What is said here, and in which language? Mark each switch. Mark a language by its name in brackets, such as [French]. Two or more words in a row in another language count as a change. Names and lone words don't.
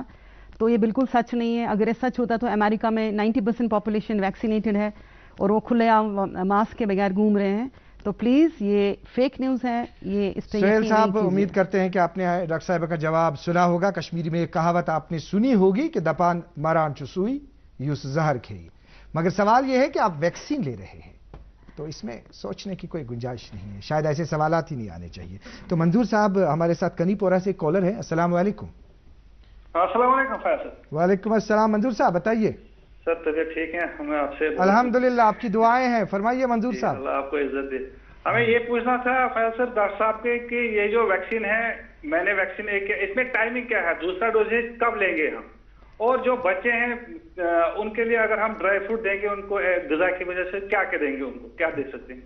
[Hindi] तो ये बिल्कुल सच नहीं है। अगर ये सच होता तो अमेरिका में 90% पॉपुलेशन वैक्सीनेटेड है और वो खुलेआम मास्क के बगैर घूम रहे हैं। तो प्लीज ये [English] fake news [Hindi] है, ये इस पे सुहेल साहब, उम्मीद करते हैं कि आपने डॉक्टर साहिबा का जवाब सुना होगा। कश्मीरी में एक कहावत आपने सुनी होगी कि [Kashmiri] दपान मारान चुसुई यूस जहर खेई, [Hindi] मगर सवाल यह है कि आप वैक्सीन ले रहे हैं तो इसमें सोचने की कोई गुंजाइश नहीं है, शायद ऐसे सवालात ही नहीं आने चाहिए। तो मंजूर साहब हमारे साथ कनीपोरा से कॉलर है। [Arabic] السلام عليكم. السلام عليكم फैसल। وعليكم السلام. [Hindi] मंजूर साहब बताइए। सर तबीयत ठीक है? हमें आपसे अल्हम्दुलिल्लाह, आपकी दुआएं हैं। फरमाइए मंजूर साहब। अल्लाह आपको इज्जत दे। हमें ये पूछना था फैसल डॉक्टर साहब के कि ये जो वैक्सीन है, मैंने वैक्सीन एक, इसमें टाइमिंग क्या है, दूसरा डोजेज कब लेंगे हम, और जो बच्चे हैं उनके लिए अगर हम ड्राई फ्रूट देंगे उनको ग़िज़ा की वजह से, क्या क्या देंगे उनको, क्या दे सकते हैं?